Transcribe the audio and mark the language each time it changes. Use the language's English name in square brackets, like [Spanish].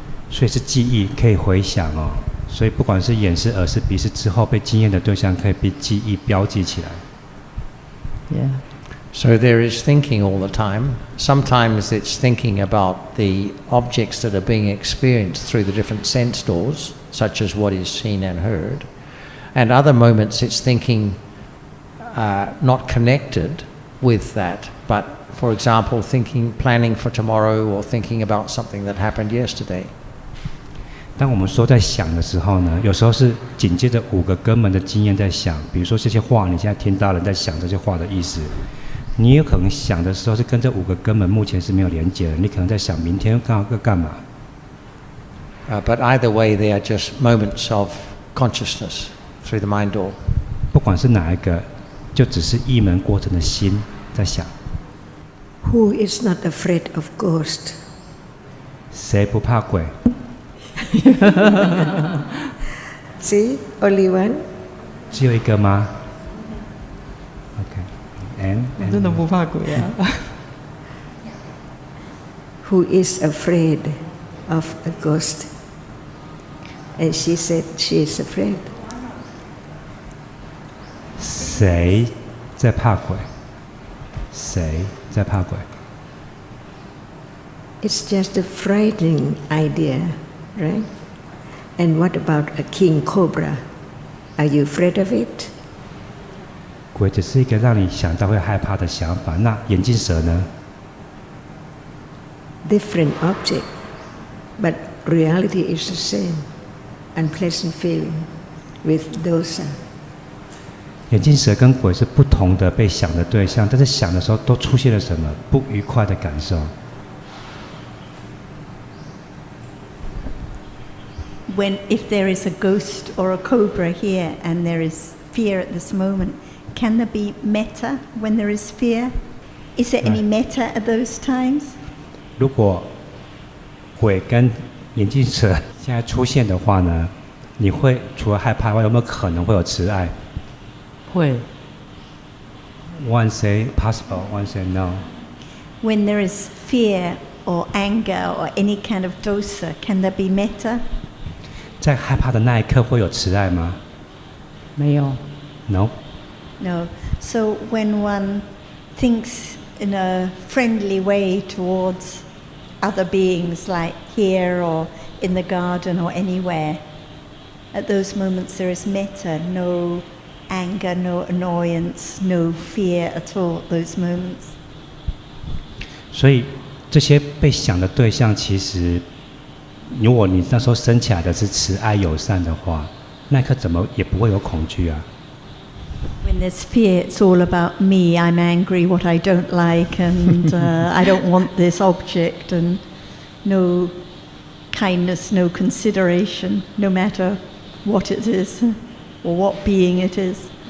[Chinese] 所以是记忆，可以回想哦。所以不管是眼是、耳是、鼻是之后被经验的对象，可以被记忆标记起来。 [English] Yeah. So there is thinking all the time. Sometimes it's thinking about the objects that are being experienced through the different sense doors, such as what is seen and heard. And other moments it's thinking not connected with that, but for example, planning for tomorrow, or thinking about something that happened yesterday. [Chinese] 当我们说在想的时候呢，有时候是紧接着5个根本的经验在想，比如说这些话，你现在听到了，在想这些话的意思。你有可能想的时候是跟这5个根本目前是没有连接的，你可能在想明天要干嘛。 [English] But either way, they are just moments of consciousness through the mind door. [Chinese] 不管是哪一个，就只是一门过程的心在想。 [English] Who is not afraid of ghost? [Chinese] 谁不怕鬼？ [English] See, only one. [Chinese] 只有一个吗 ？OK， [English] and [Chinese] 我真的不怕鬼啊。 [English] who is afraid of a ghost. And she said she is afraid. [Chinese] 谁在怕鬼？谁在怕鬼？ [English] It's just a frightening idea, right? And what about a king cobra? Are you afraid of it? [Chinese] 鬼只是一个让你想到会害怕的想法。那眼镜蛇呢？ [English] Different object, but reality is the same. Unpleasant feeling with dosa. [Chinese] 眼镜蛇跟鬼是不同的被想的对象，但是想的时候都出现了什么不愉快的感受。 [English] If there is a ghost or a cobra here and there is fear at this moment, can there be metta when there is fear? Is there any metta at those times? [Chinese] 如果鬼跟眼镜蛇现在出现的话呢，你会除了害怕外，有没有可能会有慈爱？会。 [English] One say possible, one say no. When there is fear or anger or any kind of dosa, can there be metta? [Chinese] 在害怕的那一刻会有慈爱吗？没有。 [English] No. No. So when one thinks in a friendly way towards other beings, like here or in the garden or anywhere, at those moments there is metta, no anger, no annoyance, no fear at all at those moments. [Chinese] 所以这些被想的对象，其实如果你那时候升起来的是慈爱友善的话，那一刻怎么也不会有恐惧啊。 [English] When there's fear, it's all about me. I'm angry, what I don't like, and I don't want this object, and no kindness, no consideration, no matter what it is or what being it is.